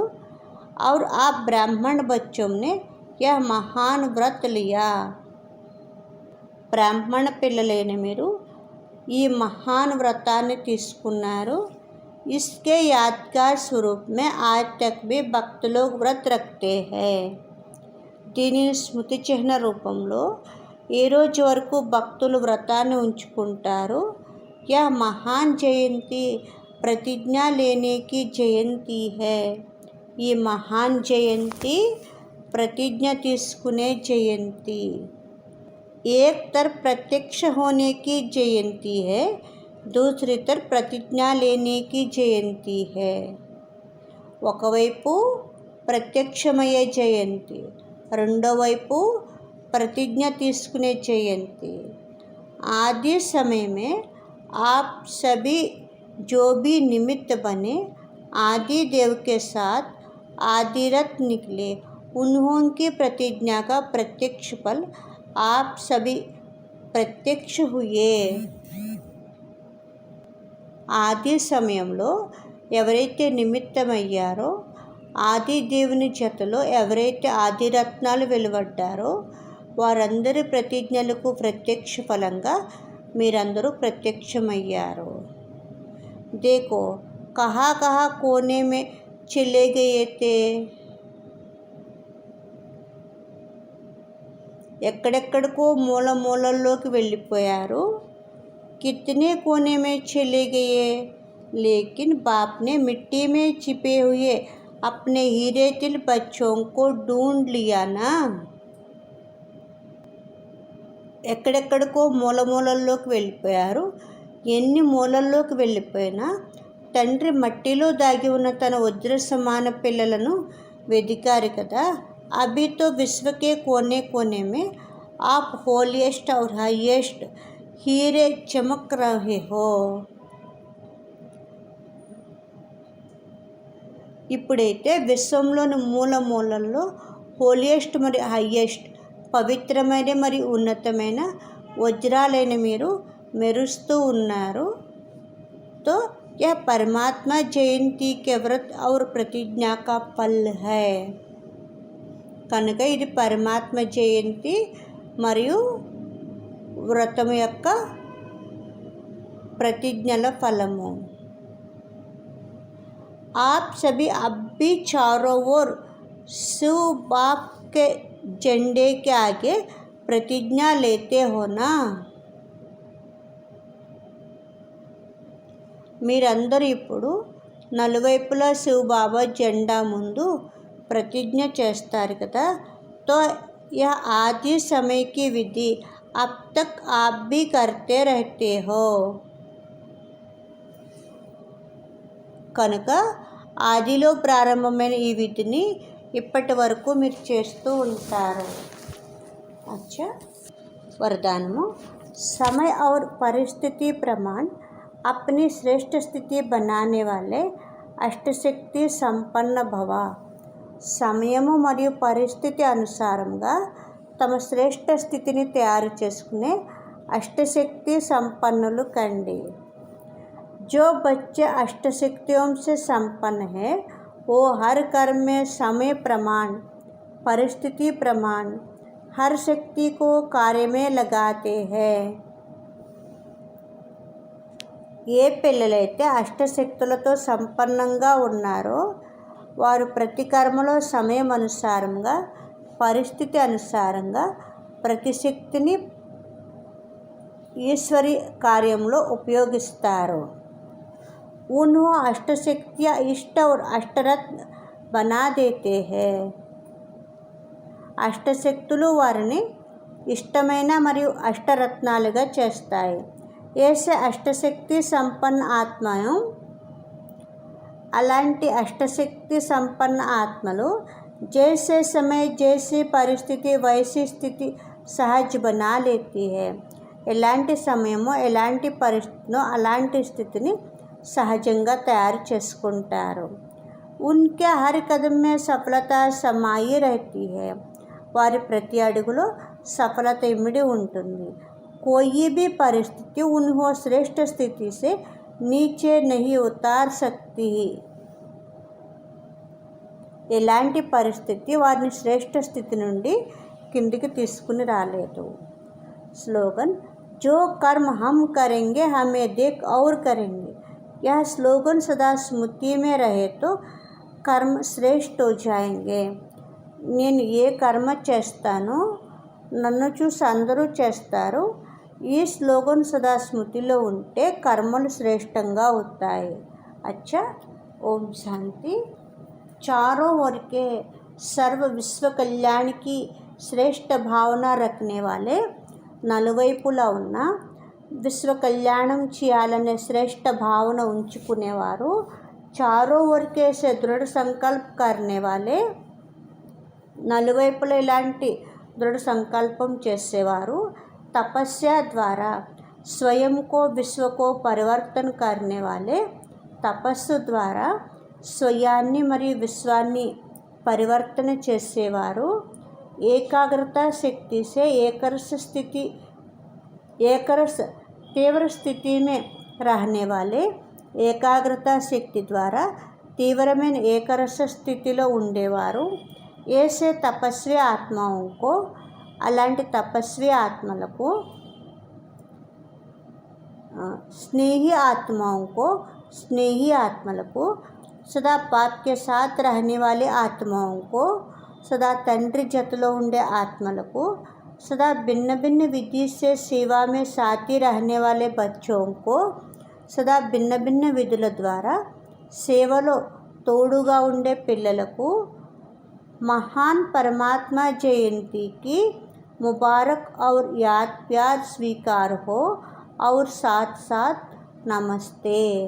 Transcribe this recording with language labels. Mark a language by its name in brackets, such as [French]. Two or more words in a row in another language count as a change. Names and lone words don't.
[Hindi] और आप ब्राह्मण बच्चों ने यह महान व्रत लिया. [Telugu] బ్రాహ్మణ పిల్లలైన మీరు ఈ మహాన్ వ్రతాన్ని తీసుకున్నారు. [Hindi] इसके यादगार स्वरूप में आज तक भी भक्त लोग व्रत रखते हैं. [Telugu] దీనిని స్మృతి చిహ్న రూపంలో ఏ రోజు వరకు భక్తులు వ్రతాన్ని ఉంచుకుంటారు. [Hindi] यह महान जयंती प्रतिज्ञा लेने की जयंती है. [Telugu] ఈ మహాన్ జయంతి ప్రతిజ్ఞ తీసుకునే జయంతి. [Hindi] एक तरफ प्रत्यक्ष होने की जयंती है, दूसरी तरफ प्रतिज्ञा लेने की जयंती है. [Telugu] ఒకవైపు ప్రత్యక్షమయ్యే జయంతి, రెండో వైపు प्रतिज्ञा తీసుకునే जयंती. [Hindi] आदि समय में आप सभी जो भी निमित्त बने आदि देव के साथ आदिरथ निकले उन्होंने प्रतिज्ञा का प्रत्यक्ष फल आप सभी प्रत्यक्ष हुए. [Telugu] ఆది సమయంలో ఎవరైతే నిమిత్తమయ్యారో, ఆది దేవుని జతలో ఎవరైతే ఆదిరత్నాలు వెలువడ్డారో వారందరి ప్రతిజ్ఞలకు ప్రత్యక్ష ఫలంగా మీరందరూ ప్రత్యక్షమయ్యారు. [Hindi] देखो कहाँ कहाँ कोने में चले गए थे. [Telugu] ఎక్కడెక్కడికో మూల మూలల్లోకి వెళ్ళిపోయారు. [Hindi] कितने कोने में चले गए, लेकिन बाप ने मिट्टी में छिपे हुए अपने हीरे तिल बच्चों को ढूंढ लिया ना. [Telugu] ఎక్కడెక్కడికో మూల మూలల్లోకి వెళ్ళిపోయారు. ఎన్ని మూలల్లోకి వెళ్ళిపోయినా తండ్రి మట్టిలో దాగి ఉన్న తన వజ్ర సమాన పిల్లలను వెదికారు కదా. [Hindi] अभी तो विश्व के कोने कोने में आप होलिएस्ट और हाईएस्ट हीरे चमक रहे हो. [Telugu] ఇప్పుడైతే విశ్వంలోని మూల మూలల్లో హోలియెస్ట్ మరియు హైయెస్ట్ పవిత్రమైన మరియు ఉన్నతమైన వజ్రాలైన మీరు మెరుస్తూ ఉన్నారు. [Hindi] तो यह परमात्मा जयंती के व्रत और प्रतिज्ञा का फल है. [Telugu] కనుక ఇది పరమాత్మ జయంతి మరియు వ్రతం యొక్క ప్రతిజ్ఞల ఫలము. [Hindi] आप सभी अब भी चारों ओर शिव बाप के झंडे के आगे प्रतिज्ञा लेते हो ना. [Telugu] మీరందరూ ఇప్పుడు నలువైపులా శివబాబా జెండా ముందు प्रतिज्ञा చేస్తారు కదా. [Hindi] तो यह आदि समय की विधि अब तक आप भी करते रहते हो. [Telugu] కనుక ఆదిలో ప్రారంభమైన ఈ విధిని ఇప్పటి వరకు మీరు చేస్తూ ఉంటారు. [Hindi] अच्छा वरदानము समय और परिस्थिति प्रमाण अपनी श्रेष्ठ स्थिति बनाने वाले अष्टशक्ति संपन्न भव. [Telugu] సమయము మరియు పరిస్థితి అనుసారంగా తమ శ్రేష్ఠ స్థితిని తయారు చేసుకునే అష్టశక్తి సంపన్నులు కండి. [Hindi] जो बच्चे अष्टशक्तियों से संपन्न है वो हर कर्म में समय प्रमाण परिस्थिति प्रमाण हर शक्ति को कार्य में लगाते हैं. [Telugu] ఏ పిల్లలైతే అష్టశక్తులతో సంపన్నంగా ఉన్నారో వారు ప్రతి కర్మలో సమయం అనుసారంగా పరిస్థితి అనుసారంగా ప్రతి శక్తిని ఈశ్వరి కార్యంలో ఉపయోగిస్తారు. [Hindi] उन्हों अष्टशक्तियाँ इष्ट और अष्टरत्न बना देते हैं. [Telugu] అష్టశక్తులు వారిని ఇష్టమైన మరియు అష్టరత్నాలుగా చేస్తాయి. [Hindi] ऐसे अष्टशक्ति संपन्न आत्माएं [Telugu] అలాంటి అష్టశక్తి సంపన్న ఆత్మలు [Hindi] जैसे समय जैसी परिस्थिति वैसी स्थिति सहज बना लेती है. [Telugu] ఎలాంటి సమయమో ఎలాంటి పరిస్థితిలో అలాంటి స్థితిని సహజంగా తయారు చేసుకుంటారు. [Hindi] उनके हर कदम में सफलता समाई रहती है. [Telugu] వారి ప్రతి అడుగులో సఫలత ఇమిడి ఉంటుంది. [Hindi] कोई भी परिस्थिति उन्हें श्रेष्ठ स्थिति से नीचे नहीं उतार सकती. [Telugu] ఎలాంటి పరిస్థితి వారిని శ్రేష్ఠ స్థితి నుండి కిందికి తీసుకుని రాలేదు. [Hindi] స్లోగన్ जो कर्म हम करेंगे हमें देख और करेंगे. यह स्लोगन सदा स्मृति में रहे तो कर्म श्रेष्ठ हो जाएंगे. [Telugu] నేను ఏ కర్మ చేస్తానో నన్ను చూసి అందరూ చేస్తారు. ఈ స్లోగన్ సదా స్మృతిలో ఉంటే కర్మలు శ్రేష్టంగా అవుతాయి. [Hindi] अच्छा ओम शांति. चारों ओर के सर्व विश्व कल्याण की श्रेष्ठ भावना रखने वाले [Telugu] నలువైపులా ఉన్న విశ్వ కళ్యాణం చేయాలనే శ్రేష్ఠ భావన ఉంచుకునేవారు. [Hindi] चारों ओर से दृढ़ संकल्प करने वाले [Telugu] నలువైపులా ఇలాంటి దృఢ సంకల్పం చేసేవారు. [Hindi] तपस्या द्वारा स्वयं को विश्व को परिवर्तन करने वाले [Telugu] తపస్సు ద్వారా స్వయాన్ని మరియు విశ్వాన్ని परिवर्तन చేసేవారు ఏకాగ్రత శక్తి [Hindi] से एकरस तीव्र स्थिति में रहने वाले [Telugu] ఏకాగ్రత శక్తి ద్వారా తీవ్రమైన ఏకరస స్థితిలో ఉండేవారు [Hindi] ऐसे तपस्वी आत्माओं को [Telugu] అలాంటి తపస్వి ఆత్మలకు [Hindi] स्नेही आत्मలకు सदा बाप के साथ रहने वाले आत्माओं को सदा [Telugu] తండ్రి జతలో ఉండే ఆత్మలకు [Hindi] सदा भिन्न भिन्न विधि से सेवा में साथी रहने वाले बच्चों को सदा भिन्न भिन्न [Telugu] విధుల ద్వారా సేవలో తోడుగా ఉండే పిల్లలకు [Hindi] महान परमात्मा जयंती की मुबारक और याद प्यार स्वीकार हो और साथ साथ नमस्ते।